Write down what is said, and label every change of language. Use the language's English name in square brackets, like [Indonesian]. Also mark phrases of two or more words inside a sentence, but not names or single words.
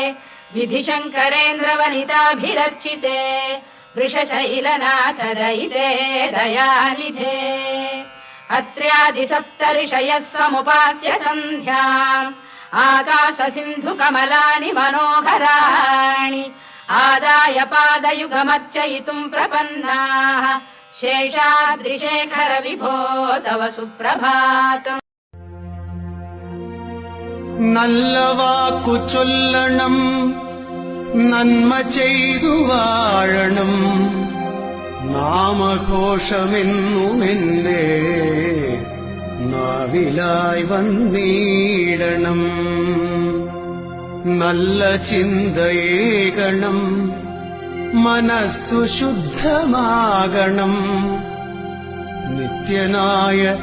[Sanskrit] विधिशङ्करेन्द्रवनिताभिरर्चिते वृषशैलनाथ दयिते दयानिधे अत्र्यादिसप्तऋषयः समुपास्य सन्ध्याम् आकाशसिन्धुकमलानि मनोहराणि आदाय पादयुगमर्चयितुम् प्रपन्नाः शेषाद्रिशेखर विभो तव सुप्रभातम् [Malayalam] നല്ലവാക്കു ചൊല്ലണം നന്മ ചെയ്തു വാഴണം നാമഘോഷമെന്നുമെന്റെ നാവിലായി വന്നിടണം നല്ല ചിന്തയേകണം മനസ്സു ശുദ്ധമാകണം നിത്യനായ